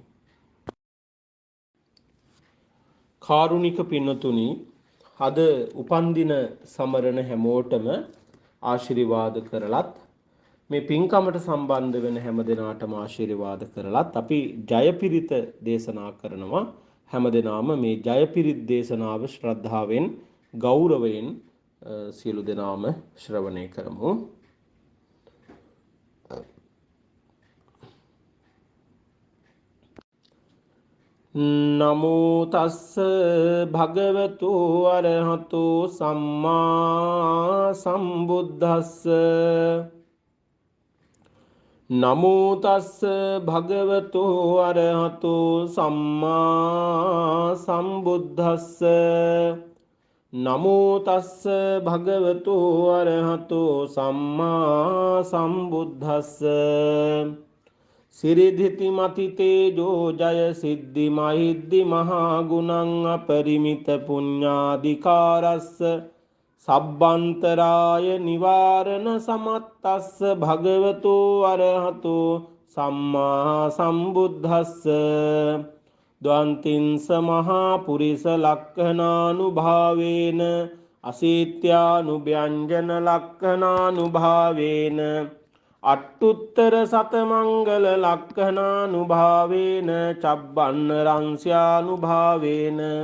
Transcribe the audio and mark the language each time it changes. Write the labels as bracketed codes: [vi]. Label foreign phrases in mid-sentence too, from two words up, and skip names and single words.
[si] කාරුණික පින්නතුනි, අද උපන්දින සමරන හැමෝටම ආශිර්වාද කරලත් මේ පින්කමට සම්බන්ධ වෙන හැම දිනාටම ආශිර්වාද කරලත් අපි ජයපිරිත දේශනා කරනවා. හැම දිනාම මේ ජයපිරිත් දේශනාව ශ්‍රද්ධාවෙන් ගෞරවයෙන් සියලු දෙනාම ශ්‍රවණය කරමු. [pi] නමෝ තස්ස භගවතු අරහතු සම්මා සම්බුද්දස්ස නමෝ තස්ස භගවතු අරහතු සම්මා සම්බුද්දස්ස නමෝ තස්ස භගවතු අරහතු සම්මා සම්බුද්දස්ස සිරිධිති මති තේජෝ ජය සිද්ධි මහිද්දි මහා ගුණං අපරිමිත පුඤ්ඤාධිකාරස්ස සබ්බන්තරාය නිවාරණ සමත්තස්ස භගවතු අරහතු සම්මා සම්බුද්දස්ස ද්වන්තිංස මහා පුරිස ලක්ඛනානුභාවේන අසීත්‍යානුභ්‍යංජන ලක්ඛනානුභාවේන අට්ඨුත්තර සතමංගල ලක්ඛනානුභාවේන චබ්බන්න රංස්‍යානුභාවේන